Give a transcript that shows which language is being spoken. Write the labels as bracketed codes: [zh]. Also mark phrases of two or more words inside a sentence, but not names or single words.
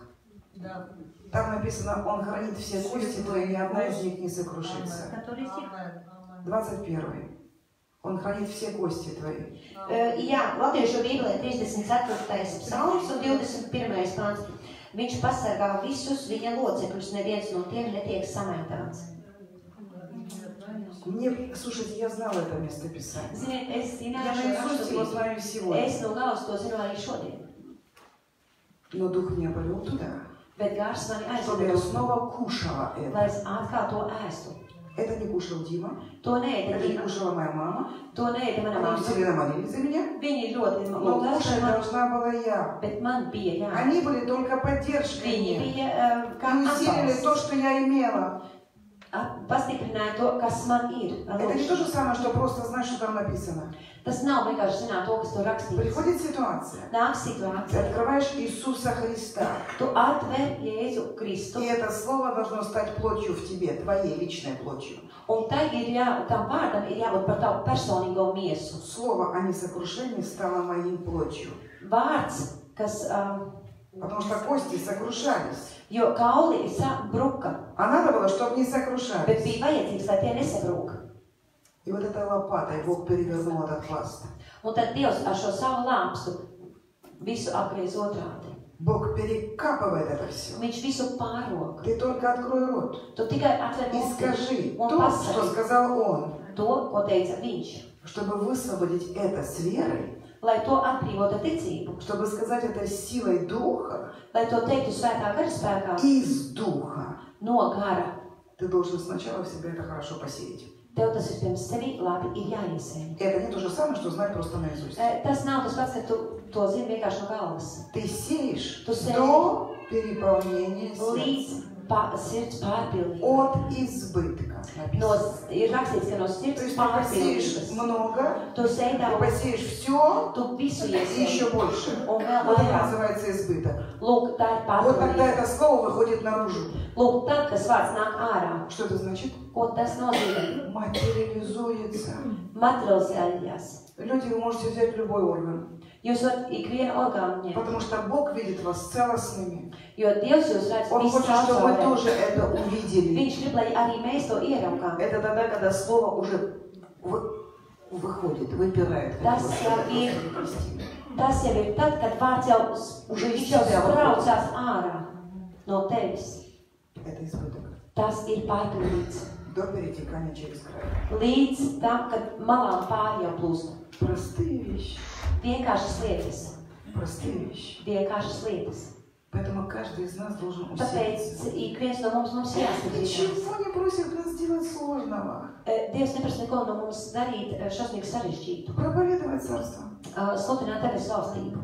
[ru] Да. Там написано, он хранит все кости твои, ни одна из них не сокрушится. Который стих? Amen, amen. 21. Он хранит все кости твои. [lv] Jā, Latviešu bībelē 34. psalms un 21. pāns. Viņš pasargā visus viņa locekļus, neviens no tiem netiek samētāts. [ru] Мне, слушайте, я знала это местописание. [lv] Ziniet, es [ru] Я [lv] zināju šo [ru] наизусть его [lv] raksturību. [ru] знаю сегодня. [lv] Es no galvas to zinu arī šodien. [ru] Но Дух меня повел туда, [lv] Bet gars mani [ru] чтобы я [lv] aizveda, [ru] снова kушала [lv] lai [ru] это. [lv] es atkal to ēstu. [ru] Это не кушал Дима, [lv] To neēda [ru] это не [lv] Dīma, [ru] кушала моя мама. [lv] to neēda mana [ru] Они [lv] mamma. [ru] усиленно молились за меня, [lv] Viņi ļoti [ru] но [lv] lūdza [ru] кушать [lv] par mani, [ru] должна была я. [lv] bet man bija jā. [ru] Они были только поддержкой [lv] Viņi [ru] мне. [lv] bija kā [ru] И усилили то, [lv] atbalsts. [ru] что я имела. [lv] Pastiprināja to, kas man ir. [ru] Это не то же самое, что просто знать, что там написано. [lv] Tas nav vienkārši zināt to, kas tur rakstīts. [ru] Приходит ситуация, [lv] Nāk [ru] ты [lv] situācija. [ru] открываешь Иисуса Христа, [lv] Tu atver Jēzu Kristu. [ru] и это слово должно стать плотью в тебе, твоей личной плотью. [lv] Un tai tam vārdam ir jābūt par tavu personīgo miesu. [ru] Слово о несокрушении стало моей плотью. [lv] Vārds, kas, [ru] Потому что кости сокрушались. [lv] jo kauli bruka, [ru] А надо было, чтобы не [lv] bet [ru] сокрушались. [lv] bija vajadzīgs, lai tie nesabrūk. [ru] И вот этой лопатой Бог перевернул этот пласт. [lv] Un tad Dievs ar šo savu lāpstu visu apgriez otrādi. [ru] Бог перекапывает это все. [lv] Viņš visu pārok. [ru] Ты только открой рот [lv] Tu tikai atver [ru] и [lv] muti [ru] скажи [lv] un [ru] то, что [lv] pasaki [ru] сказал Он, [lv] to, ko teica viņš. [ru] чтобы высвободить это с верой, [lv] Lai to atbrīvotu ar ticību, [ru] чтобы сказать это силой Духа, [lv] lai to teiktu svētā gara spēkā, [ru] из Духа. [lv] no gara. [ru] Ты должен сначала в себе это хорошо посеять. [lv] Tev tas vispirms sevi labi ir jāiesēj. [ru] Это не то же самое, что знать просто наизусть. [lv] Tas nav tas pats, ka tu to zini vienkārši no galvas. [ru] Ты сеешь [lv] Tu sēji [ru] до переполнения [lv] līdz [ru] сердца. [lv] sirds pārpildījumam. [ru] От избытка. [lv] No, [ru] Написано. [lv] ir rakstīts, ka no [ru] То [lv] sirds [ru] есть ты посеешь [lv] pārpildības. [ru] много, [lv] Tu sēji [ru] ты [lv] daudz, [ru] посеешь все [lv] tu visu [ru] и еще [lv] iesēji. [ru] больше. [lv] Un vēl [ru] Вот это [lv] vairāk. [ru] называется избыток. [lv] Lūk, tā ir [ru] Вот тогда [lv] pārpildība. [ru] это слово выходит наружу. [lv] Lūk, tad, kas vārds nāk ārā, [ru] Что это значит? [lv] ko tas nozīmē? [ru] Материализуется. [lv] Materializējās. [ru] Люди, вы можете взять любой орган, [lv] Jūs varat ikvienu orgānu ņemt, [ru] потому что Бог видит вас целостными. [lv] jo Dievs jūs redz [ru] Он [lv] visu [ru] хочет, чтобы вы [lv] caurspīdīgi. [ru] тоже это увидели. [lv] Viņš grib, lai arī mēs to ieraugām. [ru] Это тогда, когда слово уже выходит, выпирает. [lv] Tas jau ir, tas jau ir tad, kad vārds jau, viņš jau spraucās ārā no tevis. [ru] Это избыток. [lv] Tas ir pārpildīts. [ru] До перетекания через край. [lv] Līdz tam, kad malām pāri jau plūst. [ru] Простые вещи. [lv] Vienkāršas lietas. [ru] Простые вещи. [lv] Vienkāršas lietas. [ru] Поэтому каждый из нас должен [lv] Tāpēc [ru] усилиться. [lv] ik viens no mums jāskatās. [ru] Ничего не просит нас делать сложного. [lv] Dievs neprasa neko no mums darīt šausmīgi sarežģītu. [ru] Проповедовать царство. [lv] Sludināt debesu valstību.